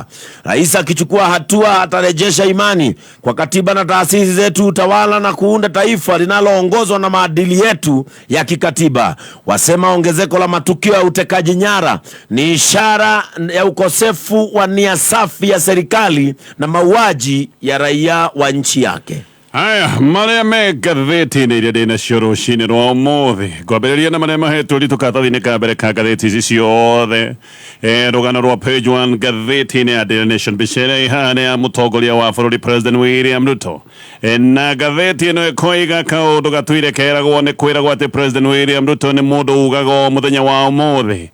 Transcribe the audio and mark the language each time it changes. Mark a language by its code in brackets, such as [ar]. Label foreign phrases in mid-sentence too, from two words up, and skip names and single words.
[sw] Rais akichukua hatua atarejesha imani kwa katiba na taasisi zetu utawala na kuunda taifa linaloongozwa na maadili yetu ya kikatiba. Wasema ongezeko la matukio ya utekaji nyara ni ishara ya ukosefu wa nia safi ya serikali na mauaji ya raia wa nchi yake. Haya, [ki] marĩa me ngatheti-inĩ iria ndĩ nacio rũcinĩ rwa ũmũthĩ. Ngwambĩrĩria na marĩa mahetwo karatathi-inĩ ka mbere ka ngatheti ici ciothe. Rũgano rwa page 1 ngatheti-inĩ ya Daily Nation, mbica ĩrĩa ĩhana ya mũtongoria wa bũrũri President William Ruto. Na ngatheti ĩno ĩkoiga kaũndũ gatuire keragwo nĩ kwĩragwo atĩ President William Ruto nĩ mũndũ ugaga mũthenya wa ũmũthĩ.